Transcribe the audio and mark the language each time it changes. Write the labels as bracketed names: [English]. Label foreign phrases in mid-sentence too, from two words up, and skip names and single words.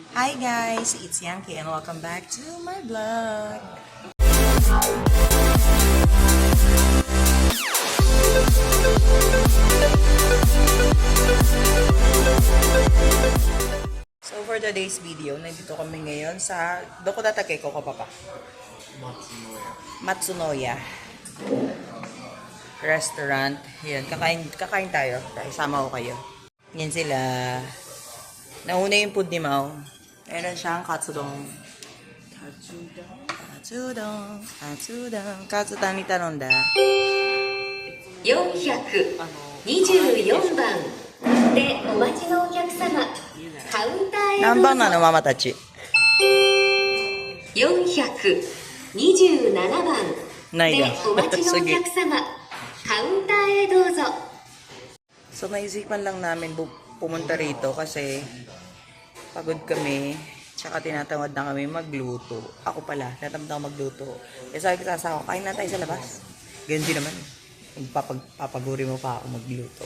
[English] Hi guys, it's Yankee and welcome back to my vlog. So for today's video, [Filipino] nandito kami ngayon sa Doko Datake ko papa. Matsunoya Restaurant. Yan, kakain tayo. Isama ko kayo. Yan sila. Nauna yung food ni Mau. Meron siyang katsudon. Katsudon ni Tanonda. [Japanese] 424番でお待ちのお客様、カウンターへどうぞ。何番なのママたち 427番でお待ちのお客様、カウンターへどうぞ。 [Filipino] So naisipan lang namin pumunta rito kasi pagod kami. Tsaka tinatamad na kami magluto. Ako pala, tinatamad na ako magluto. Kaya sabi ko sa asawa, kain na tayo sa labas. Ganyan din naman. Papaguri mo pa ako magluto.